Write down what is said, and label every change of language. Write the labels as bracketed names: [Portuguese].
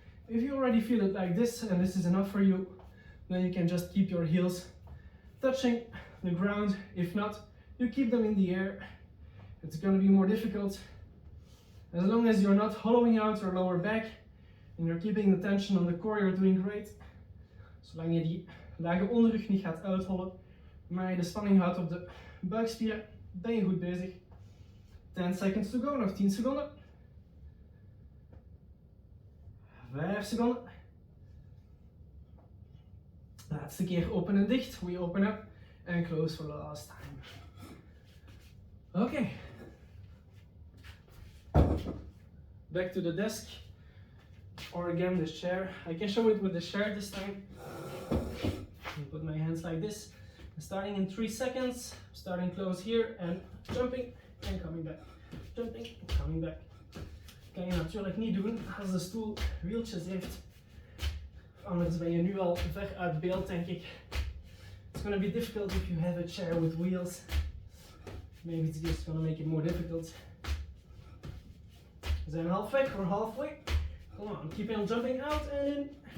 [English] If you already feel it like this and this is enough for you, then you can just keep your heels touching the ground. If not, you keep them in the air. It's going to be more difficult. As long as you're not hollowing out your lower back and you're keeping the tension on the core, you're doing great. [Dutch] Zolang je die lage onderrug niet gaat uithollen, maar je de spanning houdt op de buikspieren, ben je goed bezig. [English] 10 seconds to go, [Dutch] nog 10 seconden. 5 seconden. Laatste keer open en dicht. [English] We open up and close for the last time. Okay. Back to the desk, or again the chair. I can show it with the chair this time. Put my hands like this. Starting in 3 seconds, starting close here and jumping and coming back. Jumping, coming back. [Dutch] Kan je natuurlijk niet doen als de stoel wieltjes heeft. Anders ben je nu al ver uit beeld, denk ik. [English] It's going to be difficult if you have a chair with wheels. Maybe it's just gonna make it more difficult. [Dutch] We zijn halfweg, [English] we're halfway. Come on, keep on jumping out and in.